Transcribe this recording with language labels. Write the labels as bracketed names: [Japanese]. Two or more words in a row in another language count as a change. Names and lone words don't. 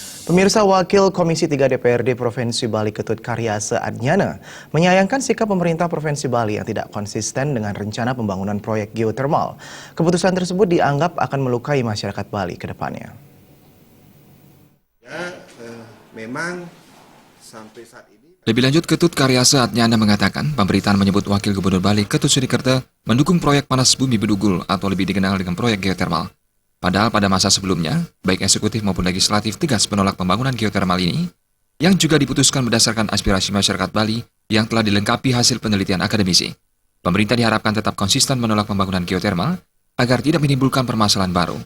[Indonesian] Pemirsa, Wakil Komisi 3 DPRD Provinsi Bali Ketut Karyase Adnyana menyayangkan sikap pemerintah Provinsi Bali yang tidak konsisten dengan rencana pembangunan proyek geotermal. Keputusan tersebut dianggap akan melukai masyarakat Bali ke depannya. Memang sampai saat ini. Lebih lanjut, Ketut Karyase Adnyana mengatakan pemerintahan menyebut Wakil Gubernur Bali Ketut Sudikerte mendukung proyek panas bumi Bedugul atau lebih dikenal dengan proyek geotermal. Padahal pada masa sebelumnya, baik eksekutif maupun legislatif tegas menolak pembangunan geotermal ini, yang juga diputuskan berdasarkan aspirasi masyarakat Bali yang telah dilengkapi hasil penelitian akademisi. Pemerintah diharapkan tetap konsisten menolak pembangunan geotermal agar tidak menimbulkan permasalahan baru.